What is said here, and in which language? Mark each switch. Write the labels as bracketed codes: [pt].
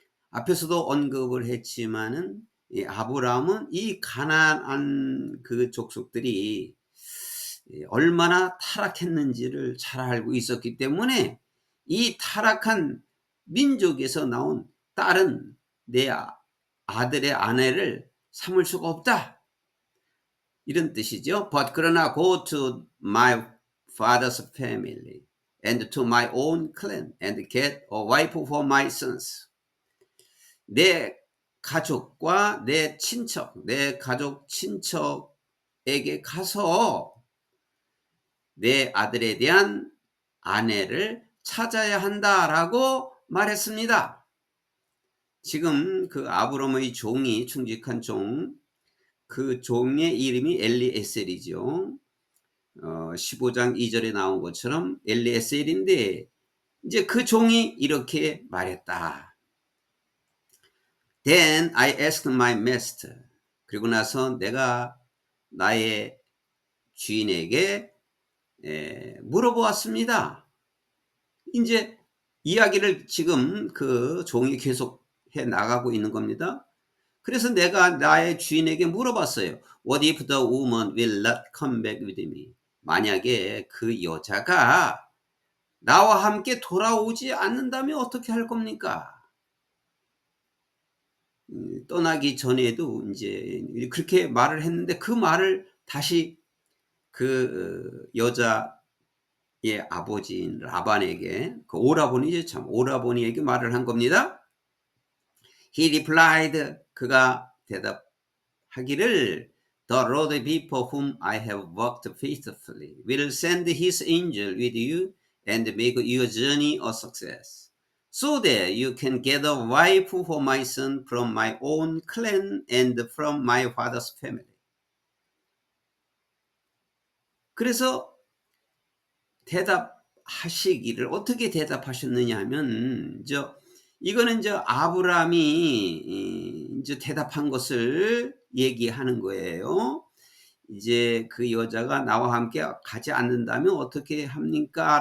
[ko] 앞에서도 언급을 했지만은 이 아브라함은 이 가나안 그 족속들이 얼마나 타락했는지를 잘 알고 있었기 때문에 이 타락한 민족에서 나온 딸은 내 아들의 아내를 삼을 수가 없다. 이런 뜻이죠. [en] But [ko] 그러나 [en] go to my father's family and to my own clan and get a wife for my sons. [ko] 내 가족과 내 친척, 내 가족 친척에게 가서 내 아들에 대한 아내를 찾아야 한다라고 말했습니다. 지금 그 아브라함의 종이 충직한 종, 그 종의 이름이 엘리에셀이죠. 15장 2절에 나온 것처럼 엘리에셀인데 이제 그 종이 이렇게 말했다. [en] Then I asked my master. [ko] 그리고 나서 내가 나의 주인에게 물어보았습니다. 이제 이야기를 지금 그 종이 계속 해 나가고 있는 겁니다. 그래서 내가 나의 주인에게 물어봤어요. [en] What if the woman will not come back with me? [ko] 만약에 그 여자가 나와 함께 돌아오지 않는다면 어떻게 할 겁니까? 떠나기 전에도 이제 그렇게 말을 했는데 그 말을 다시 그 여자의 아버지인 라반에게, 그 오라버니죠, 참 오라버니에게 말을 한 겁니다. [en] He replied, [ko] 그가 대답하기를 [en] The Lord people whom I have worked faithfully will send his angel with you and make your journey a success, so that you can get a wife for my son from my own clan and from my father's family. [ko] 그래서 대답하시기를 어떻게 대답하셨느냐 하면 이거는 아브라함이 이제 대답한 것을 얘기하는 거예요. 이제 그 여자가 나와 함께 가지 않는다면 어떻게 합니까?